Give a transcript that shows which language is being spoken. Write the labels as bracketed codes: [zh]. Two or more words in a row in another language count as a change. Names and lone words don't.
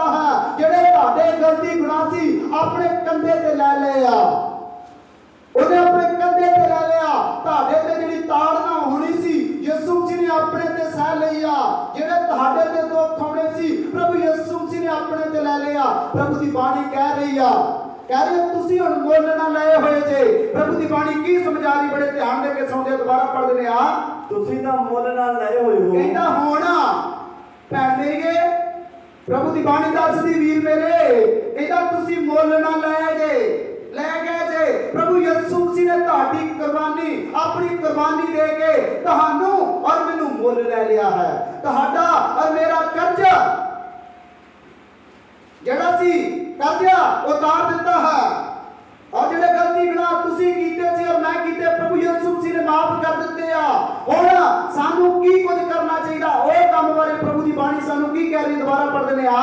[pa] ਹੈ ਜਿਹੜੇ ਤੁਹਾਡੇ ਗਲਤੀ ਗੁਨਾਹ ਸੀ ਆਪਣੇ ਕੰਧੇ ਤੇ ਲੈ ਲਏ ਆ ਉਹਨੇ ਆਪਣੇ ਕੰਧੇ ਤੇ ਲੈ ਲਿਆ ਤੁਹਾਡੇ ਤੇ ਜਿਹੜੀ ਤਾੜਨਾ ਹੋਣੀ ਸੀ ਯਿਸੂ ਮਸੀਹ ਨੇ ਆਪਣੇ ਤੇ ਸਹਿ ਲਈ ਆ ਜਿਹੜੇ ਤੁਹਾਡੇ ਤੇ ਦੁੱਖ ਆਉਣੇ ਸੀ ਪ੍ਰਭੂ ਯਿਸੂ ਮਸੀਹ ਨੇ ਆਪਣੇ ਤੇ ਲੈ ਲਿਆ ਪ੍ਰਭੂ ਦੀ ਬਾਣੀ ਕਹਿ ਰਹੀ ਆ ਕਹਿ ਰਹੇ ਤੁਸੀਂ ਹੁਣ ਮੁੱਲ ਨਾ ਲਏ ਹੋਏ ਜੇ ਪ੍ਰਭੂ ਦੀ ਬਾਣੀ ਕੀ ਸਮਝਾ ਰਹੀ ਬੜੇ ਧਿਆਨ ਦੇ ਕੇ ਸੁਣਦੇ ਦੁਬਾਰਾ ਪੜ੍ਹ ਦੇਣੇ ਆ ਤੁਸੀਂ ਤਾਂ ਮੁੱਲ ਨਾ ਲਏ ਹੋਏ ਹੋ ਕਹਿੰਦਾ ਹੋਣਾ ਭੈਣ ਮੇਰੀਏ ਪ੍ਰਭੂ ਦੀ ਬਾਣੀ ਦੱਸਦੀ ਵੀਰ ਮੇਰੇ ਕਹਿੰਦਾ ਤੁਸੀਂ ਮੁੱਲ ਨਾ ਲਏ ਜੇ ਲੈ ਗਏ ਜੇ ਪ੍ਰਭੂ ਯੀਸ਼ੂ ਮਸੀਹ ਨੇ ਤੁਹਾਡੀ ਕੁਰਬਾਨੀ ਆਪਣੀ ਕੁਰਬਾਨੀ ਦੇ ਕੇ ਤੁਹਾਨੂੰ ਔਰ ਮੈਨੂੰ ਮੁੱਲ ਲੈ ਲਿਆ ਹੈ ਤੁਹਾਡਾ ਔਰ ਮੇਰਾ ਕਰਜ਼ ਜਿਹੜਾ ਸੀ ਕਰਜ਼ਾ ਉਤਾਰ ਦਿੱਤਾ ਹੈ ਔਰ ਜਿਹੜੇ ਗਲਤੀ ਗੁਨਾਹ ਤੁਸੀਂ ਕੀਤੇ ਸੀ ਔਰ ਮੈਂ ਕੀਤੇ ਪ੍ਰਭੂ ਯਿਸੂ ਮਸੀਹ ਨੇ ਮਾਫ ਕਰ ਦਿੱਤੇ ਆ ਹੁਣ ਸਾਨੂੰ ਕੀ ਕੁਝ ਕਰਨਾ ਚਾਹੀਦਾ ਉਹ ਕੰਮ ਬਾਰੇ ਪ੍ਰਭੂ ਦੀ ਬਾਣੀ ਸਾਨੂੰ ਕੀ ਕਹਿ ਰਹੀ ਦੁਬਾਰਾ ਪੜ੍ਹਦੇ ਨੇ ਆ